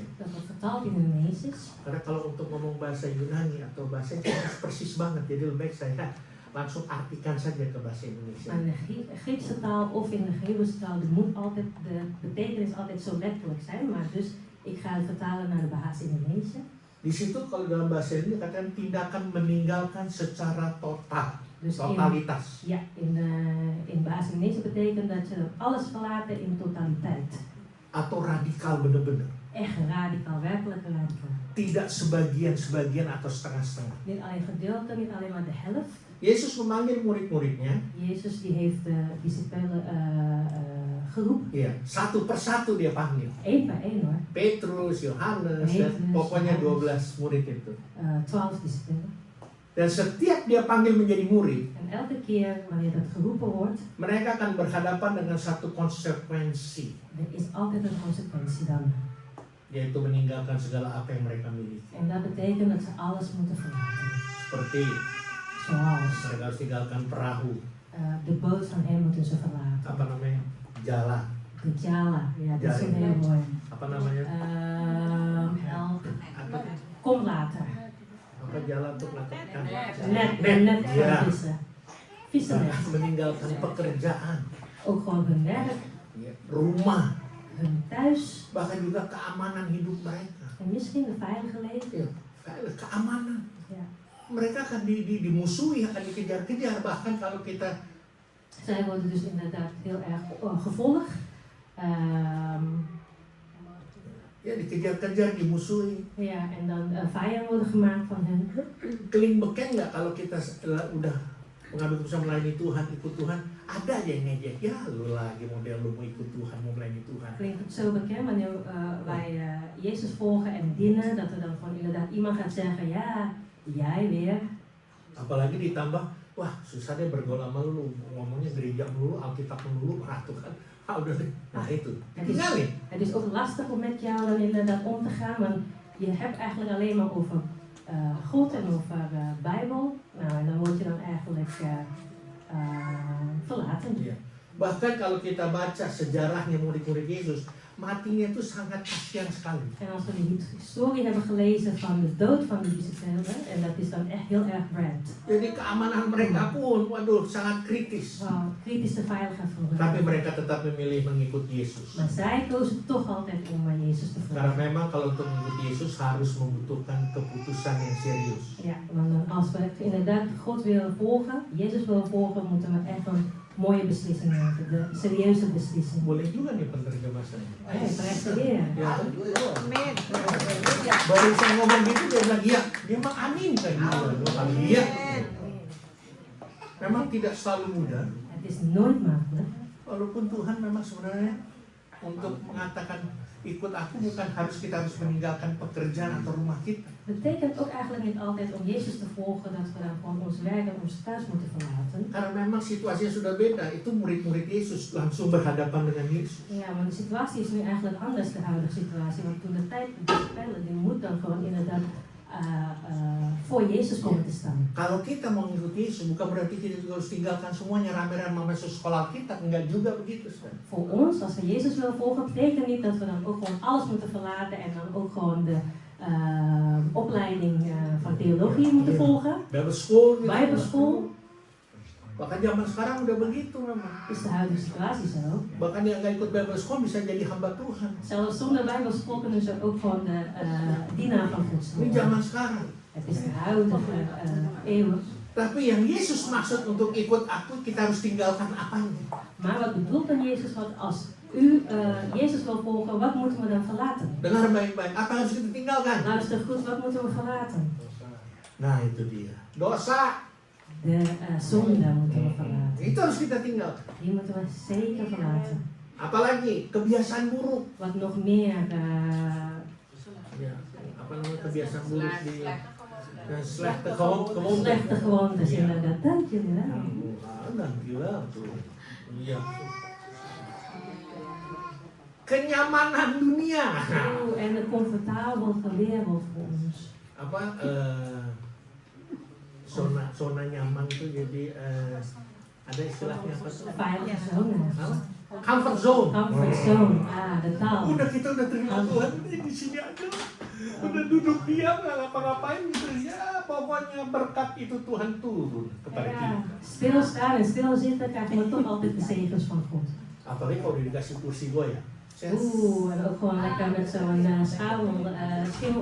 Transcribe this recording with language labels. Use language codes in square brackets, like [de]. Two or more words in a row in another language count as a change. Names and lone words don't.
[nl] dat wordt vertaald in Indonesisch. [id] karena kalau untuk ngomong bahasa Yunani atau bahasa Inggris persis banget, jadi lebih baik saya langsung artikan saja ke bahasa Indonesia. [nl] Maar in de Griekse taal of in de Hebreeuwse taal, de betekenis altijd zo letterlijk zijn. Maar dus, ik ga het vertalen naar de [id] bahasa Indonesia. Di situ kalau dalam bahasa ini katakan tindakan meninggalkan secara total, [nl] Dus [id] totalitas. [nl] in [id] bahasa Indonesia [nl] betekent dat je alles verlaten in totaliteit. [id] Atau radikal bener-bener. [nl] Echt radicaal, werkelijk radicaal. [id] Tidak sebagian-sebagian atau setengah-setengah. [nl] Niet alleen gedeelte, niet alleen maar de helft. [id] Yesus memanggil murid-muridnya, [nl] Jezus die heeft de discipelen geroepen. [id] ya, satu persatu dia panggil. [nl] Eén per één hoor. [id] Petrus, Yohanes, dan Petrus, pokoknya Yohanes. 12 murid itu. [nl] 12 discipelen. [id] Dan setiap dia panggil menjadi murid, [nl] En elke keer wanneer dat geroepen wordt, [id] mereka akan berhadapan dengan satu konsekuensi, [nl] er is altijd een consequentie dan. [id] yaitu meninggalkan segala apa yang mereka miliki. [nl] En dat betekent dat ze alles moeten verlaten. [id] Seperti [nl] Zoals [id] mereka harus tinggalkan perahu, [nl] de boot van hem moeten ze verlaten. [id] apa namanya, jala, [nl] De jala, ja, dat is [id] Jala. [nl] een heel mooi. [id] apa namanya, [nl] Help. [id] apa, [nl] Kom later. [id] apa jala untuk menangkap ikan. [nl] Net Ja. van vissen. Vissennet. [id] Meninggalkan pekerjaan, [nl] Ook gewoon hun werk, [id] rumah, [nl] hun thuis [id] bahkan juga keamanan hidup mereka. [nl] en misschien de veilige leven. [id] Ya, keamanan. [nl] Ja. [id] Mereka akan dimusuhi, akan dikejar-kejar, bahkan kalau kita [nl] Zij worden dus inderdaad heel erg gevolgd. [id] ya dikejar-kejar, dimusuhi. [nl] Ja, en dan vijanden worden gemaakt van hen. [id] Keling beken nggak kalau kita udah mengambil keputusan melayani Tuhan, ikut Tuhan, ada aja yang ngejek, ya lu lagi model lu mau ikut Tuhan, mau melayani Tuhan. [nl] Klinkt het zo bekend wanneer wij Jezus volgen en dienen, dat er dan gewoon inderdaad iemand gaat zeggen, ja, jij weer. [id] Apalagi ditambah, wah susah deh bergaul sama lu, ngomongnya gereja melulu, Alkitab melulu, tuh kan. Udah deh, nah itu, ditinggalin. [nl] Het is ook lastig om met jou dan inderdaad om te gaan, want je hebt eigenlijk alleen maar over God en over Bijbel. Nou, en dan word je dan eigenlijk verlaten. [id] Ya. Bahkan kalau kita baca sejarahnya murid-murid Yesus, matinya itu sangat kasihan sekali. [nl] En als we de historie hebben gelezen van de dood van de discipelen, en dat is dan echt heel erg brand. [id] Jadi keamanan mereka pun, waduh, sangat kritis. [nl] Wow, kritische veiligheid voor [id] Tapi [nl] hen. [id] mereka tetap memilih mengikut Yesus. [nl] Maar zij kozen toch altijd om Jezus te [id] Karena [nl] volgen. [id] memang kalau untuk mengikuti Yesus harus membutuhkan keputusan yang serius. [nl] Ja, want als we inderdaad God willen volgen, Jezus willen volgen, moeten we echt een mooie beslissing maken. De serieuze beslissing. [id] Boleh juga nih penerjemah saya. [nl] Hey, prijs de Heer. [id] Ya. Baru saya ngomong gitu dia bilang iya, dia mah amin kan iya. Memang tidak selalu mudah, [nl] Het is nooit makkelijk. [id] walaupun Tuhan memang sebenarnya untuk mengatakan ikut aku bukan kita harus meninggalkan pekerjaan atau rumah kita. [nl] Betekent ook eigenlijk niet altijd om Jezus te volgen dat we dan gewoon ons werk en ons thuis moeten verlaten. [id] Karena memang situasinya sudah beda. Itu murid-murid Yesus langsung berhadapan dengan Yesus. [nl] Ja, maar de situatie is nu eigenlijk anders, de huidige situatie. Want toen de tijd bespelen, die moet dan gewoon inderdaad voor Jezus komen te staan. [id] Kalau kita mau mengikuti Yesus, bukan berarti kita juga harus tinggalkan semuanya rame-rame masuk sekolah kita. Enggak juga begitu, Saudara. [nl] Voor ons, als we Jezus willen volgen, betekent niet dat we dan ook gewoon alles moeten verlaten en dan ook gewoon de opleiding van theologie moeten volgen. Bijbelschool, Bijbelschool [id] bahkan zaman sekarang udah begitu memang. [nl] is de huidige situatie zo. [id] Bahkan yang nggak ikut Bijbelschool bisa jadi hamba Tuhan. [nl] Zelfs zonder Bijbelschool kunnen ze ook gewoon de dienaar van God [id] Ini [nl] worden. [id] zaman sekarang. [nl] Het is de huidige eeuw. [id] Tapi yang Yesus maksud untuk ikut aku, kita harus tinggalkan apanya? [nl] Maar wat bedoelt dan Jezus? Want als u Jezus wil volgen, wat moeten we dan verlaten? [id] Dengar baik-baik, apa yang harus kita tinggalkan? [nl] Luister goed, wat moeten we verlaten? [id] Nah itu dia, dosa. [nl] De zonde moeten we verlaten. [id] Itu harus kita tinggalkan. [nl] Die moeten we zeker verlaten. [id] Apalagi kebiasaan buruk. [nl] Wat nog meer [id] Ya, apa namanya kebiasaan buruk di [nl] slechte gewoontes. slechte gewoontes inderdaad. Dank jullie wel. [id] Dankjewel tuh. Iya. Kenyamanan dunia. [nl] En de comfortabele wereld voor ons. [id] Apa zona nyaman itu jadi ada istilahnya apa tuh? [nl] Veilige zone. [en] Comfort zone. Comfort zone. [nl] De taal. [id] Udah kita udah terima Tuhan di sini aja. Udah duduk diam nggak ngapa-ngapain gitu ya. Pokoknya berkat itu Tuhan turun kepada kita. [nl] Ja, stilstaan en stilzitten krijgen we toch altijd de zegens van God. [id] Apalagi kalau udah dikasih kursi goyang. [nl] En ook gewoon lekker met zo'n schimmel.